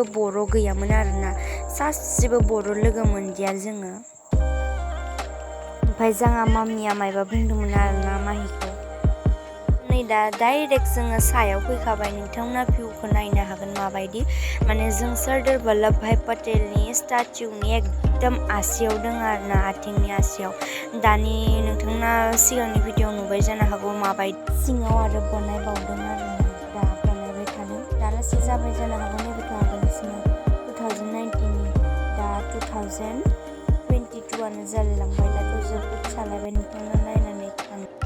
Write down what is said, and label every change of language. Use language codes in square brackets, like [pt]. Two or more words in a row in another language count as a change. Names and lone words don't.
[brx] बर' गैयामोन आरोना सासेबो बर' लोगो मोनदिया जोङो ओमफ्राय जोंहा मामिया मायबा बुंदोंमोन आरोना माहिखौ नै दा डाइरेक्ट जोङो सायाव फैखाबाय नोंथांमोना भिउखौ नायनो हागोन माबायदि माने जों सरदार वल्लभ भाई पटेलनि स्टैचुनि एकदम आसियाव दङ आरोना आथिंनि आसियाव दानि नोंथांमोना सिगांनि भिडिअ नुबाय जानो हागौ माबायदि सिङाव आरो बनायबावदों आरोना दा बनायबाय थादों दाना माससो जाबाय जानो हागौ नैबेथ' आगोलनिसोना 2019नि दा 2022आनो जालायलांबाय दाथ' जोबोद सालायबाय नोंथांना नायनानै थां